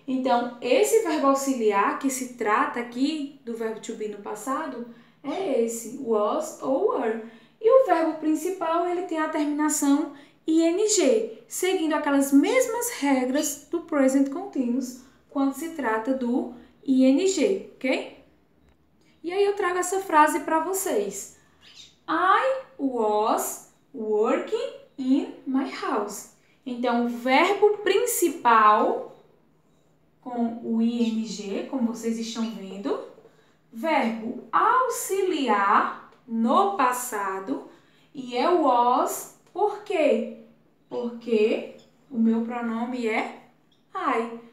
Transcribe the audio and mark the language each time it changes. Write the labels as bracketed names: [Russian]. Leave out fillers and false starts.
[Portuguese] Então, esse verbo auxiliar que se trata aqui do verbo to be no passado é esse, was ou were. E o verbo principal, ele tem a terminação ing, seguindo aquelas mesmas regras do present continuous quando se trata do ing, ok? E aí eu trago essa frase para vocês. [English] I was working in my house. [Portuguese] Então, o verbo principal com o ing, como vocês estão vendo. Verbo auxiliar no passado e é was. Por quê? Porque o meu pronome é I.